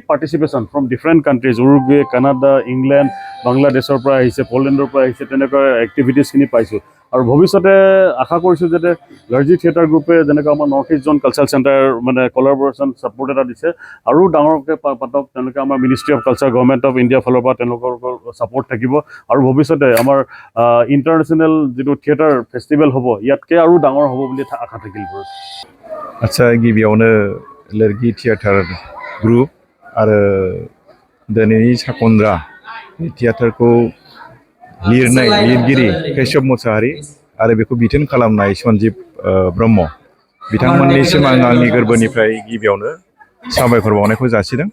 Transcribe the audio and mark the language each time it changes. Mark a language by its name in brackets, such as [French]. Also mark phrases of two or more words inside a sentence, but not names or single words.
[English] participation from different countries [Assamese] উৰুগুৱে কানাডা ইংলেণ্ড বাংলাদেশৰ পৰা আহিছে পলেণ্ডৰ পৰা আহিছে তেনেকুৱা এক্টিভিটিছখিনি পাইছোঁ আৰু ভৱিষ্যতে আশা কৰিছোঁ যাতে [English] larger theatre group [Assamese] যেনেকৈ আমাৰ নৰ্থ ইষ্ট জোন কালচাৰেল চেণ্টাৰ মানে [English] collaboration support [Assamese] এটা দিছে আৰু ডাঙৰকৈ পাতক তেওঁলোকে আমাৰ মিনিষ্ট্ৰী অফ কালচাৰ গভৰ্ণমেণ্ট অফ ইণ্ডিয়াৰ ফালৰ পৰা তেওঁলোকৰ ছাপৰ্ট থাকিব আৰু ভৱিষ্যতে আমাৰ ইণ্টাৰনেশ্যনেল যিটো [English] theatre festival [Assamese] হ'ব ইয়াতকৈ আৰু ডাঙৰ হ'ব বুলি আশা থাকিল বাৰু [Bodo] আচ্ছা गिबियावनो लोरगि [English] theatre group [Bodo] आरो दिनैनि साखन्द्रा थिएटारखौ लिरनाय लिरगिरि केशब मुसाहारि आरो बेखौ बिथोन खालामनाय सन्जीब ब्रह्म बिथांमोननिसिम आं आंनि गोरबोनिफ्राय गिबियावनो साबायखर बावनायखौ जासिदों।